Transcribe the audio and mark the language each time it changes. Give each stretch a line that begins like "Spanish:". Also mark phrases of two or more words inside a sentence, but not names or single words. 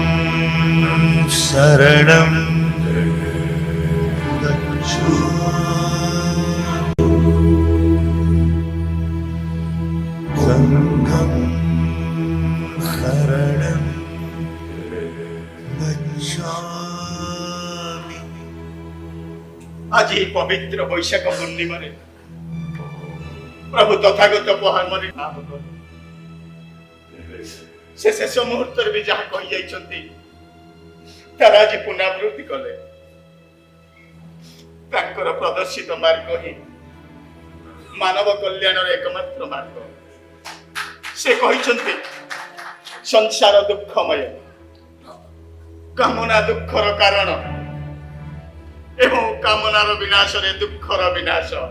Sanskrit: शरणं गच्छामि संघं शरणं गच्छामि।
Odia: ଆଜି ଏହି ପବିତ୍ର ବୈଶାଖ ପୂର୍ଣ୍ଣିମାରେ ପ୍ରଭୁ ତଥାଗତ ମହାମଣି ନାମ କଲେ ସେ ଶେଷ ମୁହୂର୍ତ୍ତରେ ବି ଯାହା କହିଯାଇଛନ୍ତି ତାର ଆଜି ପୁନରାବୃତ୍ତି କଲେ। ତାଙ୍କର ପ୍ରଦର୍ଶିତ ମାର୍ଗ ହିଁ ମାନବ କଲ୍ୟାଣର ଏକମାତ୍ର ମାର୍ଗ। ସେ କହିଛନ୍ତି ସଂସାର ଦୁଃଖମୟ, କାମନା ଦୁଃଖର କାରଣ ଏବଂ କାମନାର ବିନାଶରେ ଦୁଃଖର ବିନାଶ।